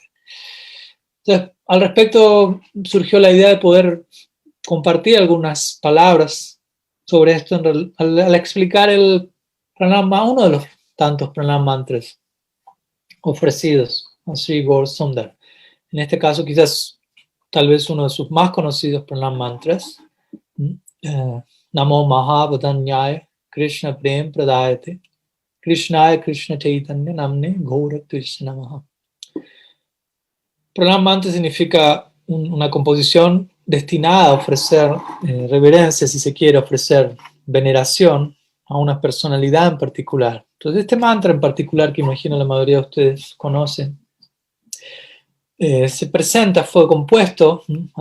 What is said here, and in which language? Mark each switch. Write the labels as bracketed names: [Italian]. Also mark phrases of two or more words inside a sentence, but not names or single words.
[Spanish] Entonces, al respecto surgió la idea de poder compartir algunas palabras sobre esto al explicar el pranama, uno de los tantos pranam mantras ofrecidos a Sri Gaur Sundar. En este caso quizás tal vez uno de sus más conocidos pranam mantras, [Sanskrit] Namo Mahavadanyaya Krishna Prem Pradayate Krishnaya Krishna Chaitanya Namne Gaura Krishna Namaha. [Spanish] Pranam mantra significa una composición destinada a ofrecer reverencia, si se quiere, ofrecer veneración a una personalidad en particular. Entonces este mantra en particular, que imagino la mayoría de ustedes conocen, se presenta, fue compuesto, al